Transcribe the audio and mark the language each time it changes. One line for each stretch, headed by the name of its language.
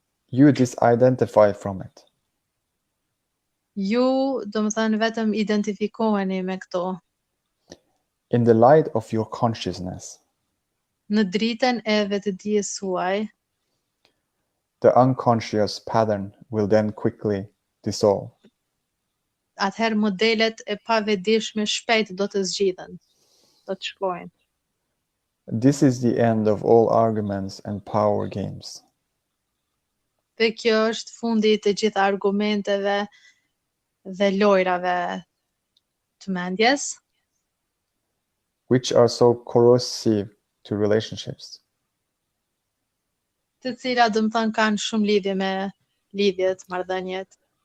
English: you disidentify from it.
Albanian: Ju, domethënë vetëm identifikoheni me këto.
English: In the light of your consciousness,
Albanian: Në dritën e vetëdijes suaj,
English: the unconscious pattern will then quickly dissolve.
Albanian: atëherë modelet e pavetëdijshme shpejt do të zgjidhen, do të shkojnë.
English: This is the end of all arguments and power games.
Albanian: Dhe kjo është fundi i të gjitha argumenteve dhe lojrave të mendjes,
English: which are so corrosive to relationships.
Albanian: Të cilat domethënë kanë shumë lidhje me lidhjet, marrëdhëniet.